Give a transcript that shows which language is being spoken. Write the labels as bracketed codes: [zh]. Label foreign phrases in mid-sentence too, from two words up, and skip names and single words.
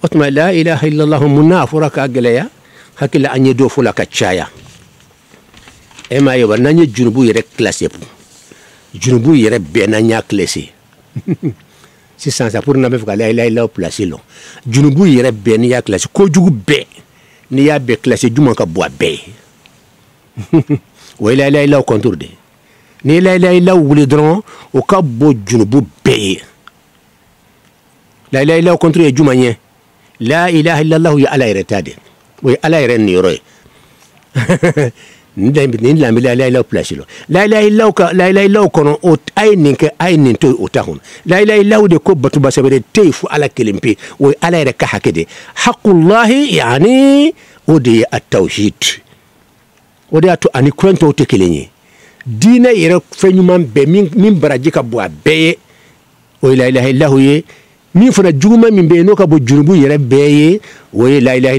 [bm] tuma [ar] لا إله إلا الله [bm] mun n'a fɔra k'a gɛlɛya hakili an ye dɔ fɔ la ka caya e m'a ye wa n'an ye junubu yɛrɛ classé junubu yɛrɛ bɛɛ n'an y'a classé sisan sa pour n'an bɛ fɛ ka [ar] لا إله إلا الله [bm] placé lɔ junubu yɛrɛ bɛɛ n'i y'a classé kojugu bɛɛ n'i y'a bɛɛ classé juma ka bɔ a bɛɛ ye o ye [ar] لا إله إلا الله [bm] contour de ni [ar] لا إله إلا الله [bm] wuli dɔrɔn o ka bɔ junubu bɛɛ ye [ar] لا إله إلا الله [bm] contour ye juma ye [ar] لا إله إلا الله [bm] ye ala yɛrɛ ta de o ye ala yɛrɛ niyɔrɔ ye nin lambi [ar] لا إله إلا الله [bm] place lo la [ar] إله إلا الله [bm] kɔnɔ o a ye nin kɛ a ye nin to o ta kɔnɔ [ar] لا إله إلا الله [bm] de ko batuba sɛbɛrɛ tɛ yen fo ala kelen pe o ye ala yɛrɛ ka hakɛ de haqullahi yani o de ye a tawhid o de y'a to ani kuran tɔw tɛ kelen ye diinɛ yɛrɛ fɛn ɲuman bɛɛ min baraji ka bɔ a bɛɛ ye o ye [ar] لا إله إلا الله [bm] ye min fana juguman min bɛ yen n'o ka bɔ junubu yɛrɛ bɛɛ ye o ye [ar] لا إله